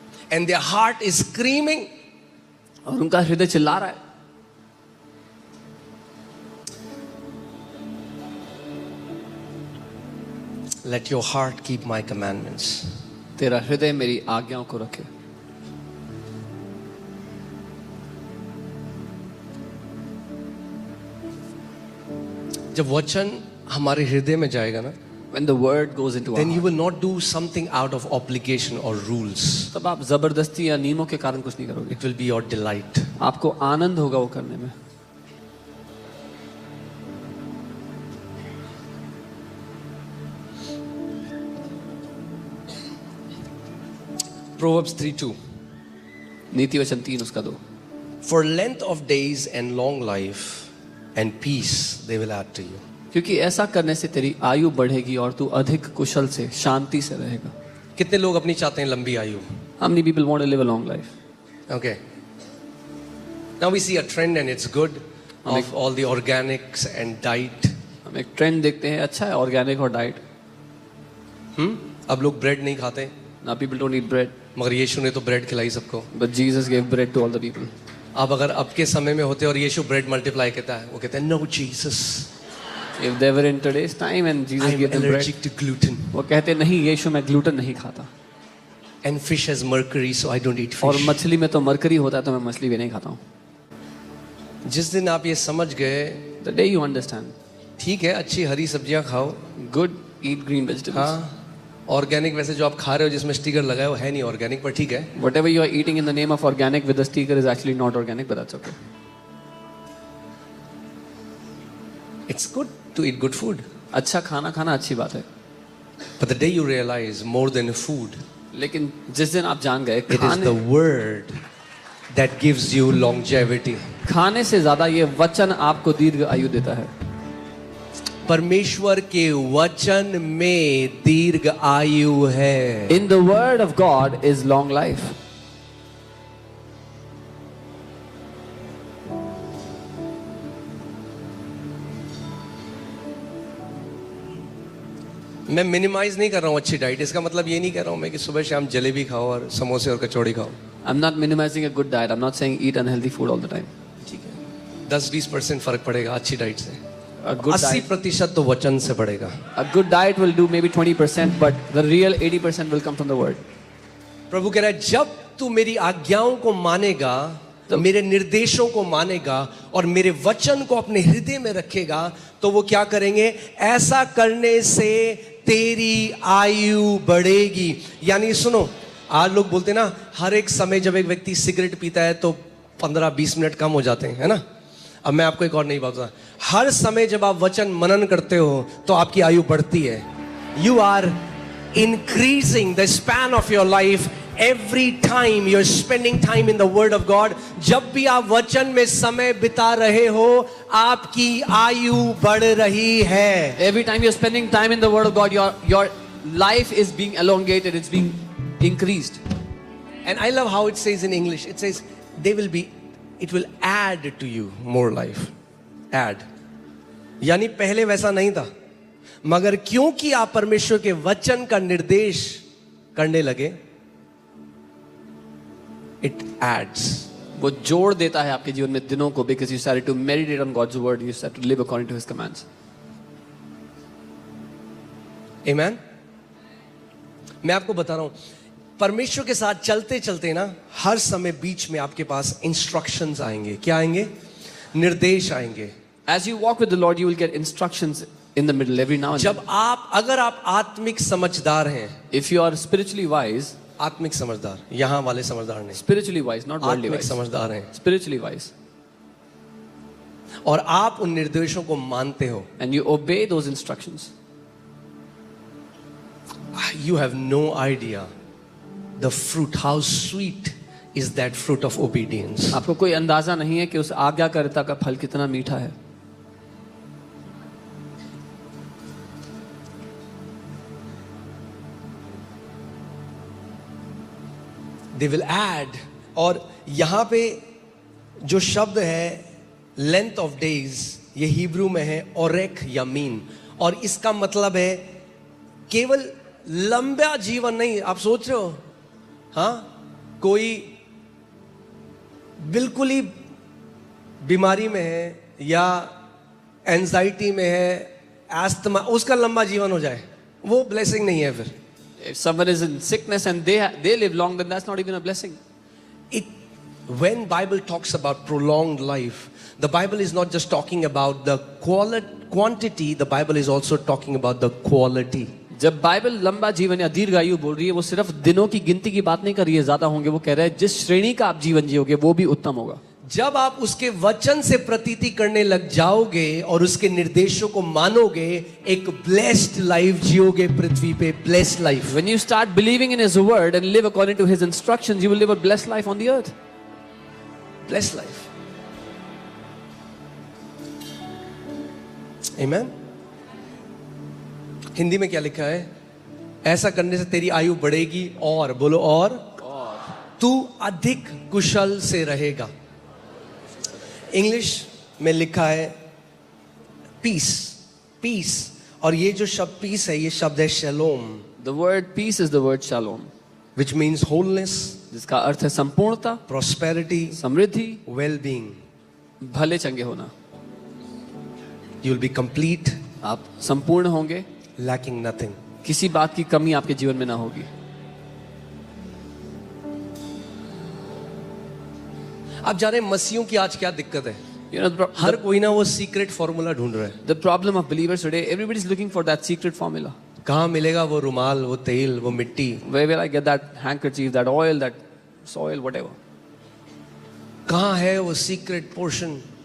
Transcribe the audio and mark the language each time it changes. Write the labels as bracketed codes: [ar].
[en] And their heart is screaming. [hi] और उनका हृदय चिल्ला रहा है. [en] Let your heart keep my commandments. [hi] तेरा हृदय मेरी आज्ञाओं को रखे. जब वचन हमारे हृदय में जाएगा ना, [en] When the word goes into our then you heart, will not do something out of obligation or rules. [hi] तब आप जबरदस्ती या नियमों के कारण कुछ नहीं करोगे. [en] It will be your delight. [hi] आपको आनंद होगा वो करने में. [en] Proverbs 3:2. [hi] नीति वचन 3 उसका 2. [en] For length of days and long life and peace they will add to you. [hi] क्योंकि ऐसा करने से तेरी आयु बढ़ेगी और तू अधिक कुशल से शांति से रहेगा. कितने लोग अपनी चाहते हैं लंबी आयु? [en] How many people want to live a long life? Okay. Now we see a trend and it's good of all the organics and diet. [hi] हम एक ट्रेंड देखते हैं, अच्छा है ऑर्गेनिक और डाइट. अब लोग ब्रेड नहीं खाते, [en] Now people don't eat bread, [hi] मगर यीशु ने तो ब्रेड खिलाई सबको. [en] but Jesus gave bread to all the people. [hi] आप अगर अब के समय में होते और यीशु ब्रेड मल्टीप्लाई कहता है, वो कहते हैं [en] no Jesus, If they were in today's time and Jesus I am gave them bread, allergic to gluten [hi] वो कहते नहीं यीशु मैं ग्लूटेन नहीं खाता. [en] and fish has mercury so I don't eat [hi] और [en] Fish. [hi] मछली में तो मरकरी होता है तो मैं मछली भी नहीं खाता हूँ. जिस दिन आप ये समझ गए, [en] The day you understand, [hi] ठीक है, अच्छी हरी सब्जियां खाओ. [en] good, eat green vegetables. [hi] हाँ, ऑर्गेनिक वैसे जो आप खा रहे हो जिसमें स्टिकर लगा है वो है नहीं ऑर्गेनिक, पर ठीक है. [en] Whatever you are eating in the name of organic with the sticker is actually not organic, but that's okay. It's good to eat good food. [hi] अच्छा खाना खाना अच्छी बात है, [en] But the day you realize more than food, [hi] लेकिन जिस दिन आप जान गए [en] it is the [hi] खाने [en] word that gives you longevity. [hi] खाने से ज्यादा ये वचन आपको दीर्घ आयु देता है. परमेश्वर के वचन में दीर्घ आयु है. [en] In the word of God is long life. [hi] मैं मिनिमाइज नहीं कर रहा हूँ अच्छी डाइट. इसका मतलब ये नहीं कह रहा हूँ मैं कि सुबह शाम जलेबी खाओ और समोसे और कचौड़ी खाओ. [en] I'm not minimizing a good diet. I'm not saying eat unhealthy food all the time. [hi] ठीक है, 10-20% फर्क पड़ेगा अच्छी डाइट से. [en] A good diet, [hi] 80% तो वचन से पड़ेगा. [en] a good diet will do maybe 20%, but the real 80% will come from the word. [hi] प्रभु कह रहा है जब तू मेरी आज्ञाओं को मानेगा, मेरे निर्देशों को मानेगा और मेरे वचन को अपने हृदय में रखेगा, तो वो क्या करेंगे? ऐसा करने से तेरी आयु बढ़ेगी. यानी सुनो, आज लोग बोलते हैं ना, हर एक समय जब एक व्यक्ति सिगरेट पीता है तो 15-20 मिनट कम हो जाते हैं, है ना. अब मैं आपको एक और नई बात बताऊं, हर समय जब आप वचन मनन करते हो तो आपकी आयु बढ़ती है. [en] You are increasing the span of your life every time you're spending time in the word of God. [hi] जब भी आप वचन में समय बिता रहे हो आपकी आयु बढ़ रही है. [en] Every time you're spending time in the word of God, your life is being elongated, it's being increased. And I love how it says in English, it says it will add to you more life. Add. [hi] यानी पहले वैसा नहीं था, मगर क्योंकि आप परमेश्वर के वचन का निर्देश करने लगे, [en] it adds. [hi] वो जोड़ देता है आपके जीवन में दिनों को, [en] because you started to meditate on God's word, you started to live according to His commands. Amen. [hi] मैं आपको बता रहा हूं, परमेश्वर के साथ चलते चलते ना हर समय बीच में आपके पास इंस्ट्रक्शंस आएंगे. क्या आएंगे? निर्देश आएंगे. [en] As you walk with the Lord, you will get instructions in the middle every now and then. [hi] अगर आप आत्मिक समझदार हैं, [en] If you are spiritually wise, [hi] आत्मिक समझदार, यहां वाले समझदार नहीं, [en] spiritually wise, not worldly [hi] आत्मिक [en] wise, [hi] समझदार हैं, [en] spiritually wise, [hi] और आप उन निर्देशों को मानते हो, [en] and you obey those instructions, you have no idea the fruit, how sweet is that fruit of obedience. [hi] आपको कोई अंदाजा नहीं है कि उस आज्ञाकारिता का फल कितना मीठा है. [en] They will add. [hi] और यहां पे जो शब्द है [en] length of days, [hi] ये हिब्रू में है ओरेक यमीन, और इसका मतलब है केवल लंबा जीवन नहीं. आप सोच रहे हो, हाँ, कोई बिल्कुल ही बीमारी में है या एंजाइटी में है, एस्थमा, उसका लंबा जीवन हो जाए, वो ब्लेसिंग नहीं है. फिर [en] If someone is in sickness and they live long, then that's not even a blessing. When Bible talks about prolonged life, the Bible is not just talking about the quantity, the Bible is also talking about the quality. [hi] जब Bible लंबा जीवन या दीर्घायु बोल रही है, वो सिर्फ दिनों की गिनती की बात नहीं कर रही है ज्यादा होंगे. वो कह रहा है जिस श्रेणी का आप जीवन जियोगे वो भी उत्तम होगा. जब आप उसके वचन से प्रतीति करने लग जाओगे और उसके निर्देशों को मानोगे, एक [en] blessed life [hi] जियोगे पृथ्वी पे. [en] Blessed life. When you start believing in His word and live according to His instructions, you will live a blessed life on the earth. Blessed life. Amen. [hi] Hindi में क्या लिखा है? ऐसा करने से तेरी आयु बढ़ेगी और, बोलो, और तू अधिक कुशल से रहेगा. इंग्लिश में लिखा है पीस. पीस, और ये जो शब्द पीस है, ये शब्द है शलोम. [en] The word peace is the word shalom, which means wholeness, [hi] जिसका अर्थ है संपूर्णता, [en] prosperity, [hi] समृद्धि, [en] well-being. [hi] भले चंगे होना. [en] You will be complete, [hi] आप संपूर्ण होंगे, [en] lacking nothing. [hi] किसी बात की कमी आपके जीवन में ना होगी. आप जाने मसीहों की आज क्या दिक्कत है? [en] You know, [hi] हर कोई ना वो सीक्रेट फॉर्मूला ढूंढ रहा है. [en] the problem of believers today, everybody is looking for that secret formula. [hi] कहाँ मिलेगा वो रुमाल, वो तेल, वो मिट्टी? [en] Where will I get that handkerchief, that oil, that soil, whatever? [hi] कहाँ है वो सीक्रेट पोर्शन?